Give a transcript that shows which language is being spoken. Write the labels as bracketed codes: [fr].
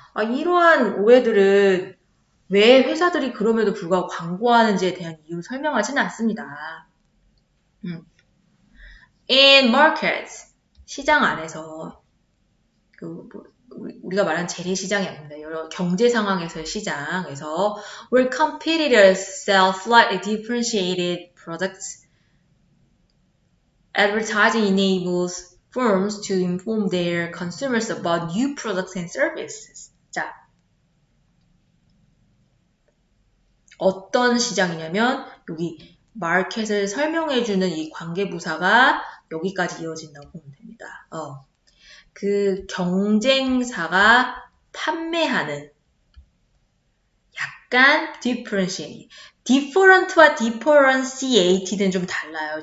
[ko] 이러한 오해들은 왜 회사들이 그럼에도 불구하고 광고하는지에 대한 이유를 설명하지는 않습니다. [en] In markets, [ko] 시장 안에서 우리가 말한 재래시장이 아닙니다. 여러 경제 상황에서의 시장에서 [en] where competitors sell slightly differentiated products, advertising enables firms to inform their consumers about new products and services. [ko] 자, 어떤 시장이냐면 여기 마켓을 설명해주는 이 관계부사가 여기까지 이어진다고 보면 됩니다. 그 경쟁사가 판매하는 약간 different와 differentiated는 좀 달라요.